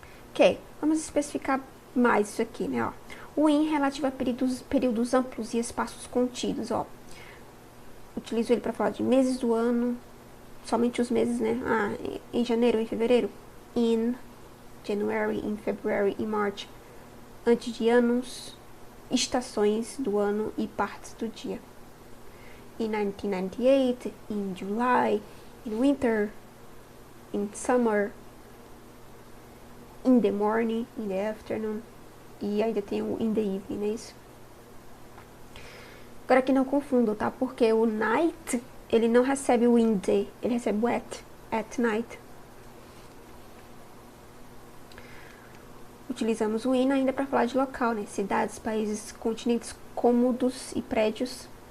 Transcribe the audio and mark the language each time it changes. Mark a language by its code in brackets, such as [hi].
[pt] Ok, vamos especificar mais isso aqui, né? Ó. O in relativo a períodos amplos e espaços contidos, ó. Utilizo ele para falar de meses do ano, somente os meses, né? Em janeiro, em fevereiro. [en] In January, in February, in March. [pt] Antes de anos, estações do ano e partes do dia. [en] In 1998, in July, in winter, in summer, in the morning, in the afternoon. [pt] E ainda tem o [en] in the evening, [pt] não é isso? Agora que não confundo, tá? Porque o night, ele não recebe o [en] in the, [pt] ele recebe o [en] at night. [pt] Utilizamos o in ainda para falar de local, né? Cidades, países, continentes, cômodos e prédios.